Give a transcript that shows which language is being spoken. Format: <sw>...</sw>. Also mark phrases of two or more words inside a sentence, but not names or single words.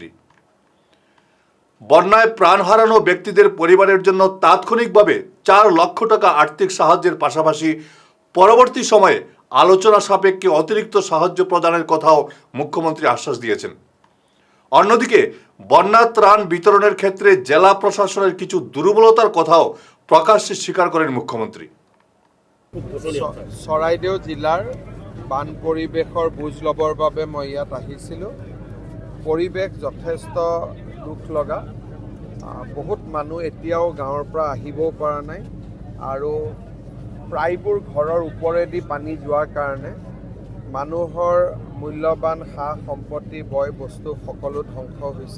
<bn>বন্যায় প্রাণ হারানো ব্যক্তিদের পরিবারের জন্য তাৎক্ষণিকভাবে 4 লক্ষ টাকা আর্থিক সাহায্যের পাশাপাশি পরবর্তী সময়ে আলোচনা সাপেক্ষে অতিরিক্ত সাহায্য প্রদানের কথাও মুখ্যমন্ত্রী আশ্বাস দিয়েছেন। অন্যদিকে বন্যা ত্রাণ বিতরণের ক্ষেত্রে জেলা প্রশাসনের কিছু দুর্বলতার কথাও প্রকাশ্যে স্বীকার করেন মুখ্যমন্ত্রী।</bn> <as>চৰাইদেউ জিলাৰ বান পৰিৱেশৰ বুজ ল'বৰ বাবে মই ইয়াত আহিছিলোঁ পৰিৱেশ যথেষ্ট দুখ লগা। বহুত মানুহ এতিয়াও গাঁৱৰ পৰা আহিবও পৰা নাই আৰু প্ৰায়বোৰ ঘৰৰ ওপৰেদি পানী যোৱাৰ কাৰণে মানুহৰ মূল্যৱান সা সম্পত্তি বয় বস্তু সকলো ধ্বংস হৈছে।</as>